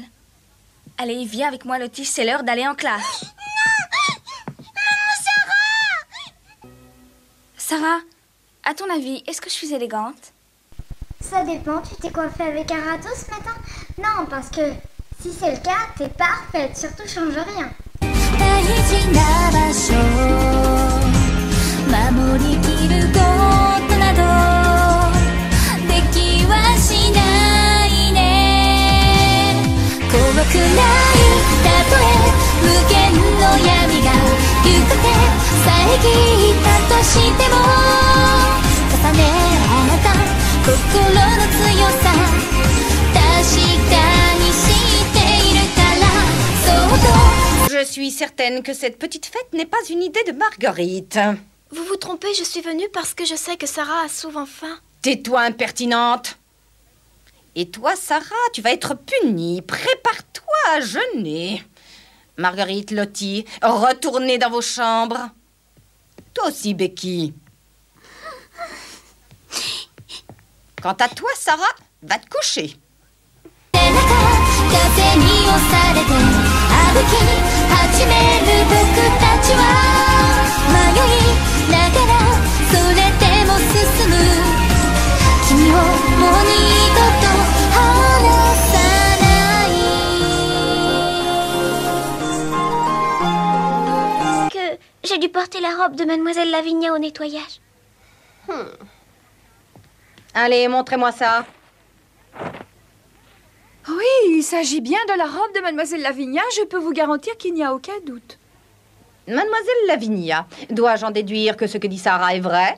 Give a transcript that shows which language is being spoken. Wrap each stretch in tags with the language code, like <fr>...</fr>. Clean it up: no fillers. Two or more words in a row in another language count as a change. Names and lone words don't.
<fr>Allez, viens avec moi, Lottie, c'est l'heure d'aller en classe. Sarah, à ton avis, est-ce que je suis élégante? Ça dépend, tu t'es coiffée avec un râteau ce matin? Non, parce que si c'est le cas, t'es parfaite, surtout change rien.</fr> <ja>大事な場所守りきることなどできはしないね怖くないたとえ無限の闇が行く手遮ったとしても重ね合った心の強さ確かにしているからそうと</ja> <fr>Je suis certaine que cette petite fête n'est pas une idée de Marguerite. Vous vous trompez, je suis venue parce que je sais que Sarah a souvent faim. Tais-toi, impertinente. Et toi, Sarah, tu vas être punie. Prépare-toi à jeûner. Marguerite, Lottie, retournez dans vos chambres. Toi aussi, Becky. Quant à toi, Sarah, va te coucher.</fr> <ja>風に押されて歩き始める僕たちは迷いながらそれでも進む君をもう二度と離さない</ja> <fr>Que j'ai dû porter la robe de Mademoiselle Lavinia au nettoyage. Allez, montrez-moi ça. Oui, il s'agit bien de la robe de Mademoiselle Lavinia. Je peux vous garantir qu'il n'y a aucun doute. Mademoiselle Lavinia, dois-je en déduire que ce que dit Sarah est vrai?</fr>